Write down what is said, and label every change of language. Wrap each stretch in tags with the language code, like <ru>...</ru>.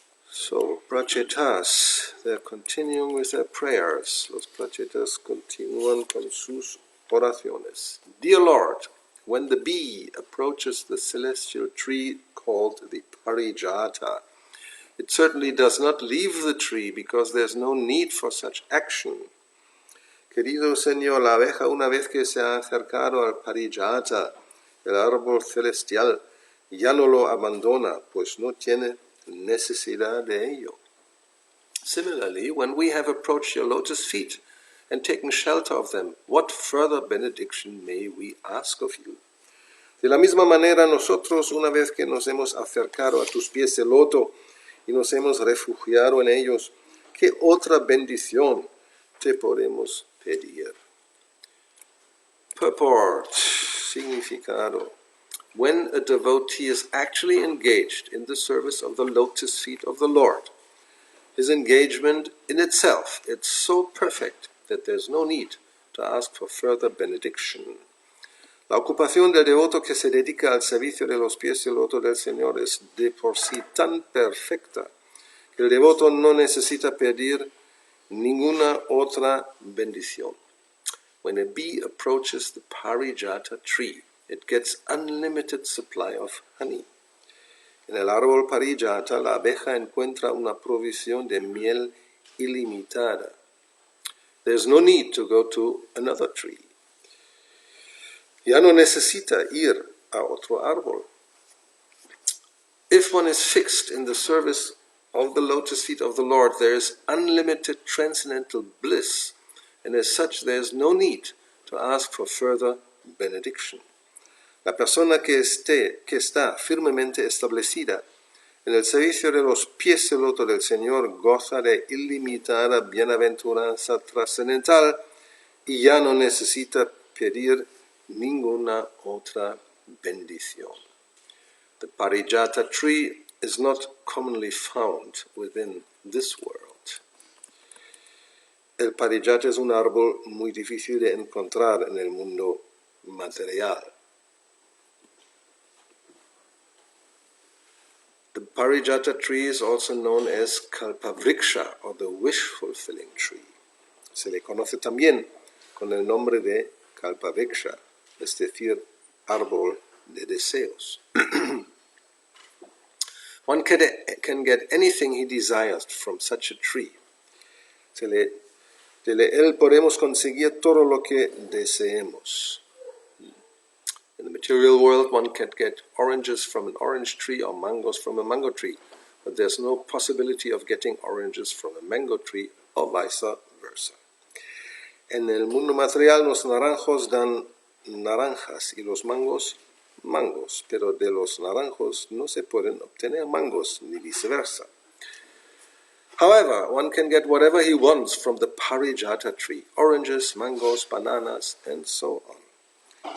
<en>So, Pracetas, they're continuing with their prayers.</en> <es>Los Pracetas continúan con sus oraciones.</es> <en>Dear Lord, when the bee approaches the celestial tree called the Parijata, it certainly does not leave the tree because there's no need for such action.</en> <es>Querido Señor, la abeja una vez que se ha acercado al Parijata, el árbol celestial, ya no lo abandona, pues no tiene necesidad de ello.</es> <en>Similarly, when we have approached your lotus feet, and taken shelter of them, what further benediction may we ask of you?</en> <es>De la misma manera, nosotros, una vez que nos hemos acercado a tus pies de loto y nos hemos refugiado en ellos, ¿qué otra bendición te podemos pedir?</es> <en>Purport,</en> <es>significado.</es> <en>When a devotee is actually engaged in the service of the lotus feet of the Lord, his engagement in itself, it's so perfect that there's no need to ask for further benediction.</en> <es>La ocupación del devoto que se dedica al servicio de los pies del loto del Señor es de por sí tan perfecta que el devoto no necesita pedir ninguna otra bendición.</es> <en>When a bee approaches the parijata tree, it gets unlimited supply of honey.</en> <es>En el árbol parijata, la abeja encuentra una provisión de miel ilimitada.</es> <en>There's no need to go to another tree.</en> <es>Ya no necesita ir a otro árbol.</es> <en>If one is fixed in the service of the lotus feet of the Lord, there is unlimited transcendental bliss, and as such there is no need to ask for further benediction.</en> <es>La persona que está firmemente establecida en el servicio de los pies del loto del Señor goza de ilimitada bienaventuranza trascendental y ya no necesita pedir ninguna otra bendición.</es> <en>The parijata tree is not commonly found within this world.</en> <es>El parijata es un árbol muy difícil de encontrar en el mundo material.</es> <en>The parijata tree is also known as kalpavriksha, or the wish-fulfilling tree.</en> <es>Se le conoce también con el nombre de kalpavriksha, es decir, árbol de deseos.</es> <en>One can get anything he desires from such a tree.</en> <es>De él podemos conseguir todo lo que deseemos.</es> <en>In the material world, one can get oranges from an orange tree or mangoes from a mango tree, but there's no possibility of getting oranges from a mango tree or vice versa.</en> <es>En el mundo material, los naranjos dan naranjas y los mangos, mangos, pero de los naranjos no se pueden obtener mangos, ni viceversa.</es> <en>However, one can get whatever he wants from the parijata tree, oranges, mangoes, bananas, and so on.</en>